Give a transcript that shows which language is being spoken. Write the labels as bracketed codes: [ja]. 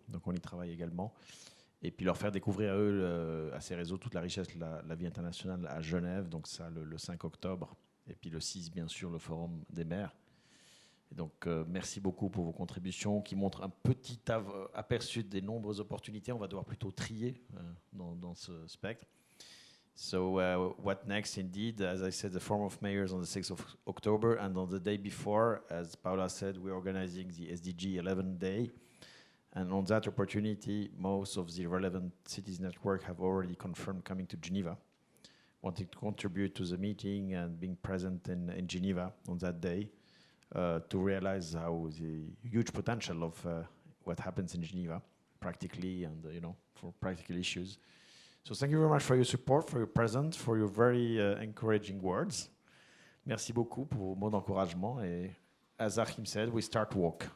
[fr] Donc on y travaille également. Et puis leur faire découvrir à eux, à ces réseaux, toute la richesse de la vie internationale à Genève, donc ça le 5 octobre, et puis le 6, bien sûr, le Forum des maires. Et donc, merci beaucoup pour vos contributions qui montrent un petit aperçu des nombreuses opportunités. On va devoir plutôt trier dans ce spectre. [en] So, what next indeed? As I said, the Forum of Mayors on the 6th of October, and on the day before, as Paola said, we're organizing the SDG 11 Day. And on that opportunity, most of the relevant cities network have already confirmed coming to Geneva, wanting to contribute to the meeting and being present in Geneva on that day to realize how the huge potential of what happens in Geneva practically and, for practical issues. So thank you very much for your support, for your presence, for your very encouraging words. [fr] Merci beaucoup pour vos mots d'encouragement. [en] Et as Achim said, we start to walk.